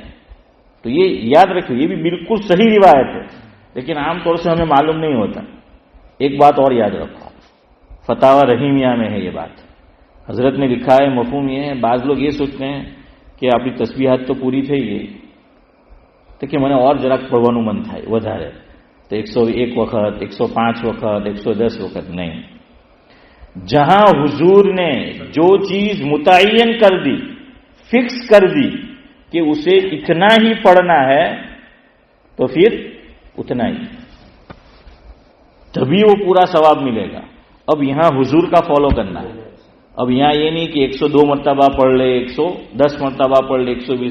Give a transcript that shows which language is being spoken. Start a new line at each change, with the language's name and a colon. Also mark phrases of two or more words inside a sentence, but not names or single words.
Urdu: تو یہ یاد رکھو، یہ بھی بالکل صحیح روایت ہے، لیکن عام طور سے ہمیں معلوم نہیں ہوتا۔ ایک بات اور یاد رکھو، فتاوی رحیمیہ میں ہے یہ بات، حضرت نے لکھا ہے، مفہوم یہ ہے، بعض لوگ یہ سوچتے ہیں کہ آپ کی تسبیحات تو پوری تھی یہ تو کہ میں نے اور
Gujarati: જરાક પઢવાનું મન થાય વધારે તો 101 વખત 105 વખત 110 વખત નહીં۔
Urdu: جہاں حضور نے جو چیز متعین کر دی، فکس کر دی کہ اسے اتنا ہی پڑھنا ہے تو پھر اتنا ہی، تبھی وہ پورا ثواب ملے گا۔ اب یہاں حضور کا فالو کرنا ہے۔ اب یہاں یہ نہیں کہ 102 مرتبہ پڑھ لے، 110 مرتبہ پڑھ لے، 120۔